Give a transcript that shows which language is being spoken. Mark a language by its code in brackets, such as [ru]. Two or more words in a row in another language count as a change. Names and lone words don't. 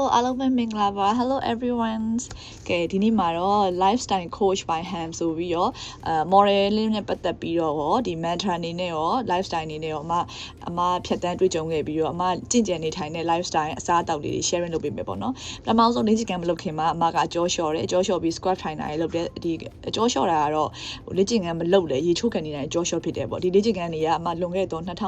[my] Hello မင်္ဂလာပါ [en] Hello everyone [my] ကဲဒီနေ့မှာတော့ [en] lifestyle coach by Ham [my] ဆိုပြီးတော့modeling နဲ့ပတ်သက်ပြီးတော့ဒီ mentor အနေနဲ့ရော lifestyle အနေနဲ့ရောအမဖြတ်တန်းတွေ့ကြုံခဲ့ပြီးတော့အမကြင်ကြံနေထိုင်တဲ့ lifestyle အစားအသောက်လေးတွေ sharing လုပ်ပေးမယ်ပေါ့နော်ပထမဆုံးလေ့ကျင့်ခန်းမလုပ်ခင်မှာအမကအကျော်လျှော်တယ်အကျော်လျှော်ပြီး squat ထိုင်တာတွေလုပ်တယ်ဒီအကျော်လျှော်တာကတော့လေ့ကျင့်ခန်းမလုပ်လေရေချိုးခံနေတဲ့အကျော်လျှော်ဖြစ်တယ်ပေါ့ဒီလေ့ကျင့်ခန်းတွေကအမလွန်ခဲ့တော့